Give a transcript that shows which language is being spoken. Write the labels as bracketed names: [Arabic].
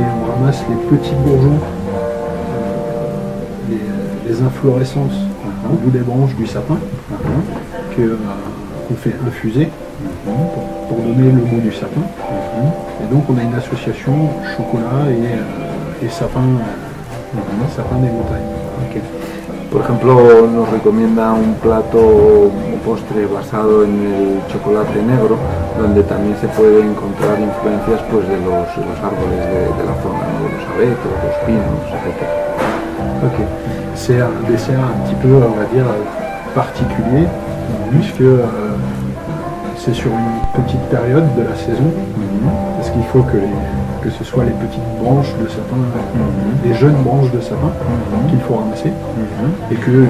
[French] et on ramasse les petits bourgeons, les inflorescences au bout des branches du sapin Mhm. qu'on fait infuser pour donner le goût du sapin. Et donc on a une association chocolat et sapin, sapin des montagnes. Ok. [Spanish] Por ejemplo, nos recomienda un plato o postre basado en el chocolate negro, donde también se puede encontrar influencias pues, de los árboles de la zona, ¿no? De los abetos, los pinos, etc. Ok. [French] C'est un dessert un petit peu, on va dire, particulier, puisque c'est sur une petite période de la saison, parce qu'il faut que ce soit les petites branches de sapin, les jeunes branches de sapin qu'il faut ramasser, et que